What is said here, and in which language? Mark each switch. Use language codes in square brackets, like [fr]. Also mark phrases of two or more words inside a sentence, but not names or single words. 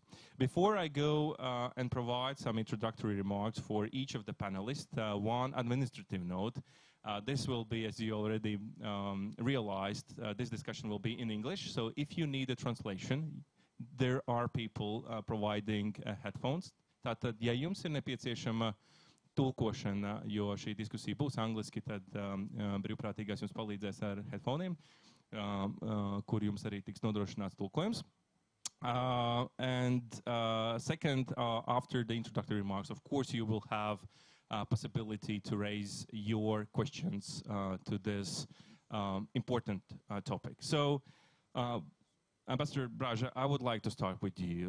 [en] Before I go and provide some introductory remarks for each of the panelists, one administrative note. This will be, as you already realized, this discussion will be in English. So if you need a translation, there are people providing headphones. [lv] Tātad, ja jums ir nepieciešama tulkošana, jo šī diskusija būs angliski, tad brīvprātīgais jums palīdzēs ar headfoniem, kur jums arī tiks nodrošināts tulkojums. [en] And second, after the introductory remarks, of course, you will have possibility to raise your questions to this important topic. So, Ambassador Braže, I would like to start with you.